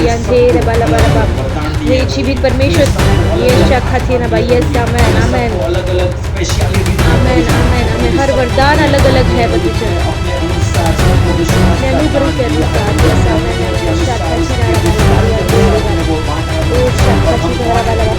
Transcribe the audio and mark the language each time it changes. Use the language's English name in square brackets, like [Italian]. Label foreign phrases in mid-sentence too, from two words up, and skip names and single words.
[Hindi] रे बाला बाला बा हे जीवित परमेश्वर ये शक्ति ना भाई यस आमेन आमेन अलग-अलग स्पेशलिटी आमेन आमेन आमेन हर वरदान अलग अलग है बच्चे अपने अनुसार सबको विश्वास अपने अनुग्रह के अनुसार यस आमेन ओ शक्ति ना बाला बाला